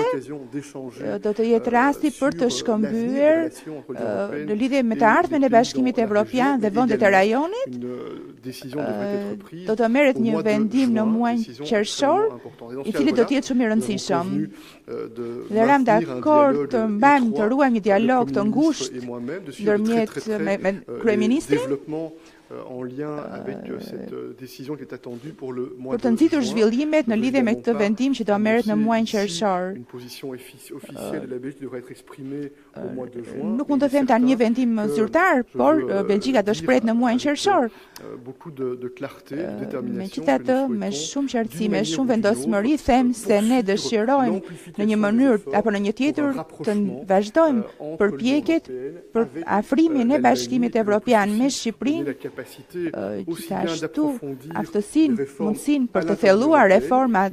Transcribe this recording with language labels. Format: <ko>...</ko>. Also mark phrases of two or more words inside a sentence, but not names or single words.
<sq>Do të jetë rasti për të shkëmbyer në lidhje me të ardhmen e Bashkimit Evropian dhe vendet e rajonit. Do të merret një vendim në muajin qershor, i cili do të jetë shumë i rëndësishëm. Dhe jam dakord të mbajmë të ruajmë një dialog të ngushtë ndërmjet me kryeministrin</sq> <fr>en lien avec cette décision qui est attendue pour le mois</fr> <sq>për të nxitur zhvillimet në lidhje me këtë vendim që do merret në muajin qershor.</sq> <fr>Une position officielle de la Belgique devrait être exprimée au mois de juin.</fr> <sq>Nuk mund të them tani një vendim zyrtar, por Belgjika do shprehet në muajin qershor.</sq> <fr>Beaucoup de clarté, de détermination.</fr> <sq>Megjithatë, me shumë qartësi, me shumë vendosmëri, them se ne dëshirojmë në një mënyrë apo në një tjetër të vazhdojmë përpjekjet për afrimin e Bashkimit Evropian me Shqipërinë, gjithashtu aftësinë, mundësinë për të thelluar reformat</sq>